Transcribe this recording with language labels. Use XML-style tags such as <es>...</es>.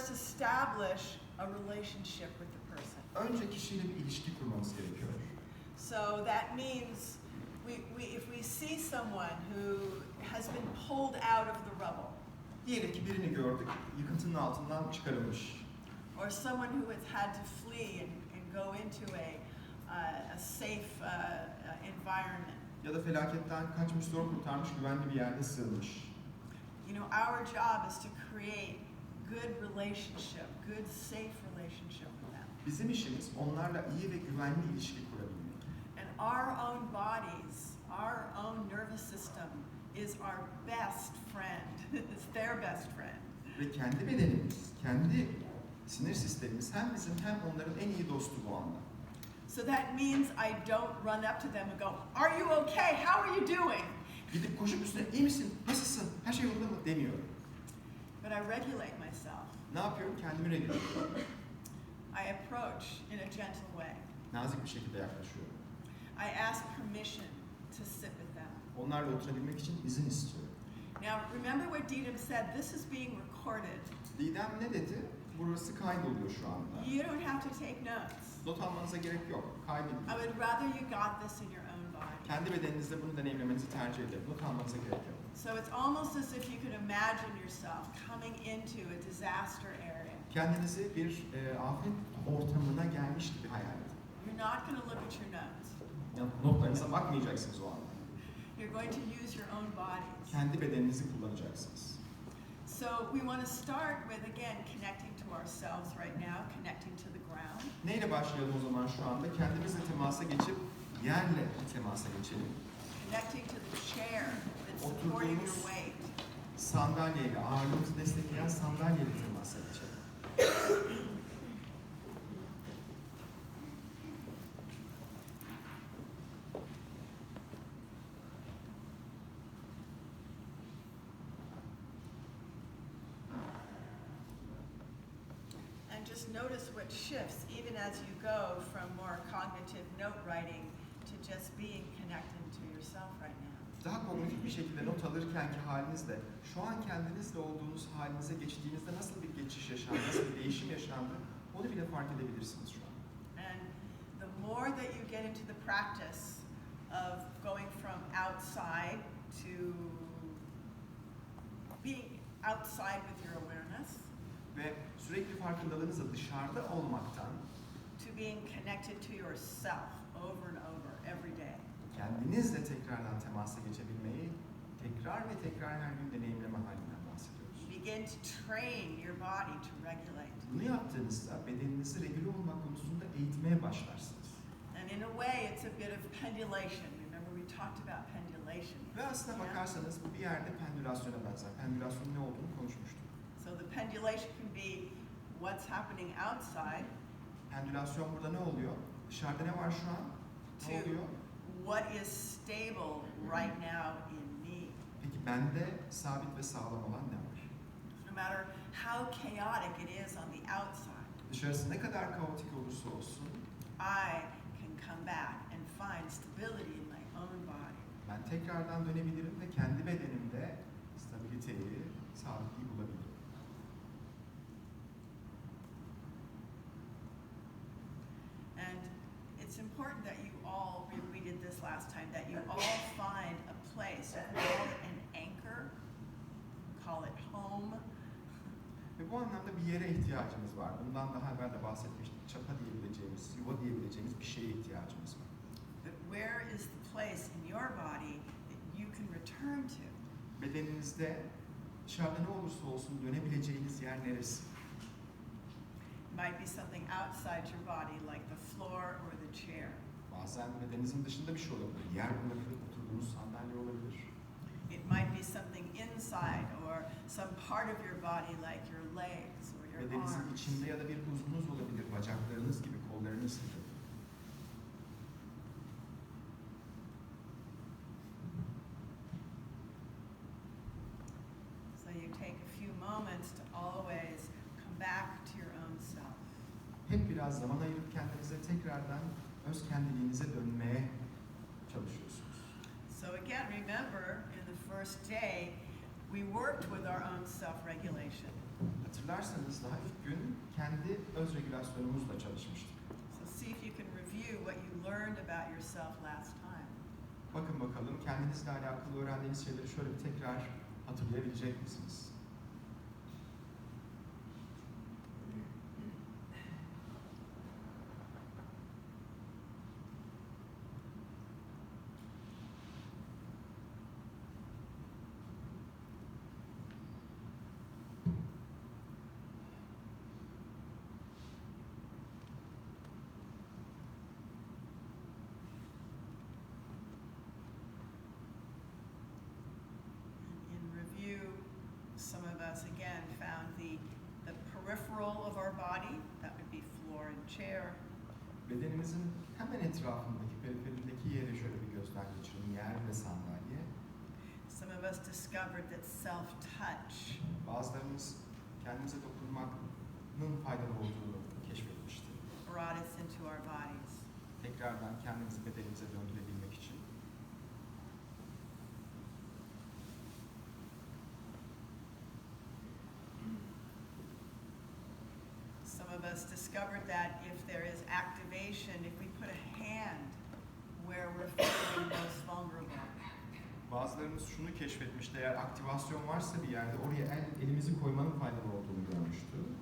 <en>establish a relationship with the person.</en> <tr>Önce kişiyle bir ilişki kurmamız gerekiyor.</tr> <en>So that means if we see someone who has been pulled out of the rubble,</en> <tr>Diyelim ki birini gördük, yıkıntının altından çıkarılmış.</tr> <en>or someone who has had to flee and go into a safe environment.</en> <tr>Ya da felaketten kaçmış, zor kurtarmış, güvenli bir yerde sığınmış.</tr> <en>You know, our job is to create good relationship, good, safe relationship with them.</en> <tr>Bizim işimiz onlarla iyi ve güvenli ilişki kurabilmek.</tr> <en>And our own bodies, our own nervous system is our best friend. It's their best friend.</en> <tr>Ve kendi bedenimiz, kendi sinir sistemimiz hem bizim hem onların en iyi dostu bu anda.</tr> <en>So that means I don't run up to them and go, "Are you okay? How are you doing?"</en> <tr>Gidip koşup üstüne iyi misin, nasılsın, her şey yolunda mı demiyorum.</tr> <en>But I regulate myself.</en> <tr>Ne yapıyorum? Kendimi regüle ediyorum.</tr> <en>I approach in a gentle way.</en> <tr>Nazik bir şekilde yaklaşıyorum.</tr> <en>I ask permission to sit with them.</en> <tr>Onlarla oturabilmek için izin istiyorum.</tr> <en>Now, remember what Didem said, this is being recorded.</en> <tr>Didem ne dedi? Burası kaydoluyor şu anda.</tr> <en>You don't have to take notes.</en> <tr>Not almanıza gerek yok. Kaydedin.</tr> <en>I would rather you got this in your own body.</en> <tr>Kendi bedeninizde bunu deneyimlemenizi tercih ederim. Not almanıza gerek yok.</tr> <en>So it's almost as if you could imagine yourself coming into a disaster area.</en> <tr>Kendinizi bir afet ortamına gelmiş gibi hayal edin.</tr> <en>You're not going to look at your notes.</en> <tr>Notlarınıza bakmayacaksınız o anda.</tr> <en>You're going to use your own bodies.</en> <tr>Kendi bedeninizi kullanacaksınız.</tr> <en>So we want to start with, again, connecting to ourselves right now, connecting to the ground.</en> <tr>Neyle başlayalım o zaman şu anda? Kendimizle temasa geçip yerle temasa geçelim.</tr> <en>Connecting to the chair that's supporting your weight.</en> <tr>Sandalyeyle, ağırlığımızı destekleyen sandalyeyle temasa geçelim.</tr> <en>And just notice what shifts even as you go from more cognitive note writing to just being connected to yourself right now.</en> <tr>Daha kognitif bir şekilde not alırkenki halinizle şu an kendinizle olduğunuz halinize geçtiğinizde nasıl bir geçiş yaşandı, nasıl bir değişim yaşandı onu bile fark edebilirsiniz şu an.</tr> <en>And the more that you get into the practice of going from outside to being outside with your awareness,</en> <tr>Ve sürekli farkındalığınızla dışarıda olmaktan</tr> <en>to being connected to yourself over and over every day.</en> <tr>kendinizle tekrardan temasa geçebilmeyi tekrar ve tekrar her gün deneyimleme halinden bahsediyoruz.</tr> <en>Begin to train your body to regulate.</en> <tr>Bunu yaptığınızda bedeninizi regüle olmak konusunda eğitmeye başlarsınız.</tr> <en>And in a way, it's a bit of pendulation. Remember we talked about pendulation.</en> <tr>Ve aslına bakarsanız bu bir yerde pendülasyona benzer. Pendülasyonun ne olduğunu konuşmuştuk.</tr> <en>So the pendulation can be what's happening outside</en> <tr>Pendülasyon burada ne oluyor? Dışarıda ne var şu an? Ne</tr> <en>to</en> <tr>oluyor?</tr> <en>what is stable right now in me.</en> <tr>Peki bende sabit ve sağlam olan ne var?</tr> <en>No matter how chaotic it is on the outside,</en> <tr>Dışarısı ne kadar kaotik olursa olsun</tr> <en>I can come back and find stability in my own body.</en> <tr>ben tekrardan dönebilirim ve kendi bedenimde stabiliteyi, sabitliği bulabilirim.</tr> <en>And it's important that you all, we did this last time, that you all find a place, you can call it an anchor, call it home,</en> <tr>Ve bu anlamda bir yere ihtiyacımız var. Bundan daha evvel de bahsetmiştik. Çapa diyebileceğimiz, yuva diyebileceğimiz bir şeye ihtiyacımız var.</tr> <en>but where is the place in your body that you can return to?</en> <tr>Bedeninizde dışarıda ne olursa olsun dönebileceğiniz yer neresi?</tr> <en>It might be something outside your body like the floor or the chair.</en> <tr>Bazen bedeninizin dışında bir şey olabilir. Yer olabilir, oturduğunuz sandalye olabilir.</tr> <en>It might be something inside or some part of your body like your legs or your</en> <tr>Bedeninizin</tr> <en>arms.</en> <tr>içinde ya da bir uzvunuz olabilir, bacaklarınız gibi, kollarınız gibi.</tr> <en>So you take a few moments to always come back to your own self.</en> <tr>Hep biraz zaman ayırıp kendinize tekrardan öz kendiliğinize dönmeye çalışıyorsunuz.</tr> <en>So again, remember, in the first day, we worked with our own self-regulation.</en> <tr>Hatırlarsanız daha ilk gün kendi öz regülasyonumuzla çalışmıştık.</tr> <en>So see if you can review what you learned about yourself last time.</en> <tr>Bakın bakalım kendinizle alakalı öğrendiğiniz şeyleri şöyle bir tekrar hatırlayabilecek misiniz?</tr> <en>In review, some of us again found the peripheral of our body, that would be floor and chair.</en> <tr>Bedenimizin hemen etrafındaki, periferindeki yeri şöyle bir gözden geçirin. Yer ve sandalye.</tr> <en>Some of us discovered that self-touch</en> <tr>Bazılarımız kendimize dokunmanın faydalı olduğunu keşfetmişti.</tr> <en>brought us into our bodies.</en> <tr>Tekrardan kendimizi bedenimize döndürebilmek için.</tr> <en>Some of us discovered that if there is activation, if we put a hand where we're feeling most vulnerable.</en> <tr>Bazılarımız şunu keşfetmişti, eğer aktivasyon varsa bir yerde oraya elimizi koymanın faydalı olduğunu görmüştü.</tr>